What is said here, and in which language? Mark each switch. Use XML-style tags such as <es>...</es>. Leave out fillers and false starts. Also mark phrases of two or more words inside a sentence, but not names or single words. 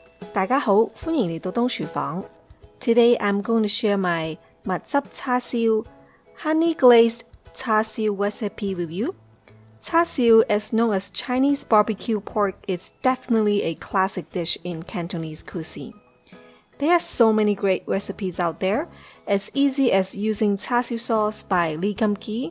<yue>大家好，歡迎嚟到東廚房。</yue> <en>Today I'm going to share my</en> <yue>蜜汁叉燒</yue> <en>Honey-glazed Char Siu recipe with you. Char Siu, as known as Chinese barbecue pork, is definitely a classic dish in Cantonese cuisine. There are so many great recipes out there, as easy as using Char Siu sauce by Lee Kum Kee.</en>